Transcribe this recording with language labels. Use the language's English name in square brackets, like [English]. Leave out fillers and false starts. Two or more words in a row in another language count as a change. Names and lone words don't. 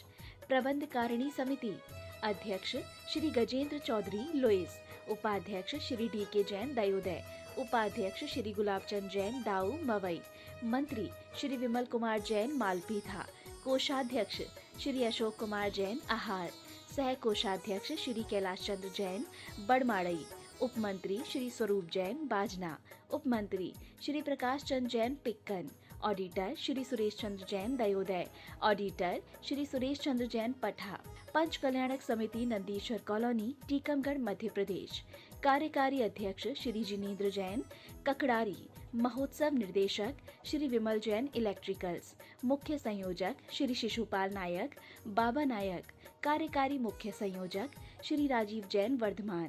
[Hindi] प्रबंधकारिणी समिति अध्यक्ष श्री गजेंद्र चौधरी, लुइस। उपाध्यक्ष श्री डी.के. जैन, दयोदय। उपाध्यक्ष श्री गुलाबचंद जैन, दाऊ, मवई। मंत्री श्री विमल कुमार जैन, मालपीथा। कोषाध्यक्ष श्री अशोक कुमार जैन, आहार। सह कोषाध्यक्ष श्री कैलाश चंद्र जैन, बड़माड़ई। उपमंत्री श्री स्वरूप जैन, बाजना। उपमंत्री श्री प्रकाश चंद्र जैन, पिक्कन। ऑडिटर श्री सुरेश चंद्र जैन, दयोदय। ऑडिटर श्री सुरेश चंद्र जैन, पठा। पंच कल्याणक समिति, नंदीश्वर कॉलोनी, टीकमगढ़, मध्य प्रदेश। कार्यकारी अध्यक्ष श्री जिनेंद्र जैन, ककड़ारी। महोत्सव निर्देशक श्री विमल जैन, इलेक्ट्रिकल्स। मुख्य संयोजक श्री शिशुपाल नायक, बाबा नायक। कार्यकारी मुख्य संयोजक श्री राजीव जैन, वर्धमान।